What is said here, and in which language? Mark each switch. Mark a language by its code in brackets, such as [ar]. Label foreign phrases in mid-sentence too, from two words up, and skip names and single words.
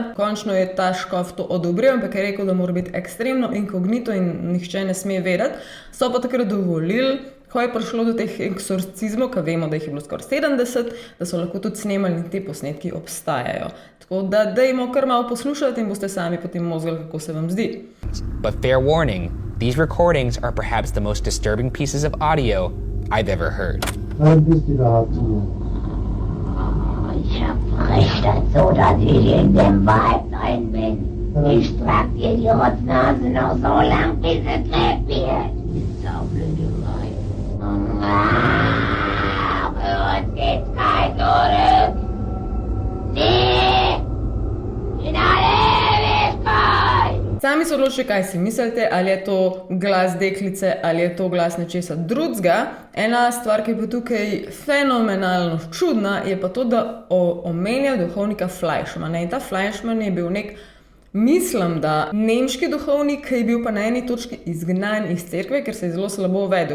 [sl] Končno je ta škof to odobril, ampak je rekel, da mora biti ekstremno inkognito in nihče ne sme vedeti. So pa takrat dovolili, ko je prišlo do teh eksorcizmov, ki vemo, da jih je bilo skoraj 70, da so lahko tudi snemali in te posnetki obstajajo. Tako da dajmo kar malo poslušati in boste sami potem mozgali, kako se vam zdi. [en] But fair warning, these recordings are perhaps the most disturbing pieces of audio I've ever heard. [de] Ich verrichte so, dass ich in dem Wald rein bin. Ich trag dir die Rotznase noch so lang, bis es lebt wird. Die saublöde Weib. Für uns geht's kein Zurück. Nie! In alle Ewigkeit! [sl] Sami se odločite, kaj si mislite, ali je to glas deklice ali je to glas nečesa drugega. Ena stvar, ki je pa tukaj fenomenalno čudna, je pa to, da omenja duhovnika Fleischmanna. In ta Fleischmann je bil mislim, da nemški duhovnik, ki je bil pa na eni točki izgnan iz cerkve, ker se je zelo slabo vedel.